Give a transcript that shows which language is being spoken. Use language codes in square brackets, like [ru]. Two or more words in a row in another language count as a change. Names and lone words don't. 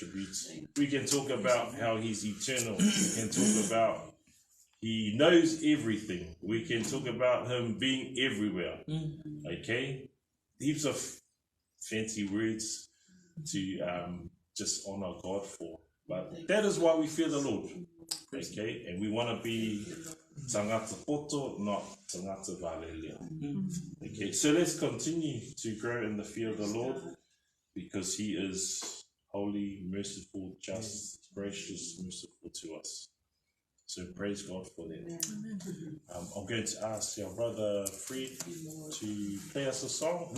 [en] We can talk about how he's eternal. We can talk about He knows everything. We can talk about him being everywhere. Okay? Heaps of fancy words to just honor God for. But that is why we fear the Lord. Okay? And we want to be [sm] tangata poto, [en] not [sm] tangata valelia. [en] Okay? So let's continue to grow in the fear of the Lord, because he is holy, merciful, just, gracious, merciful to us. So praise God for that. I'm going to ask our brother Fred to play us a song.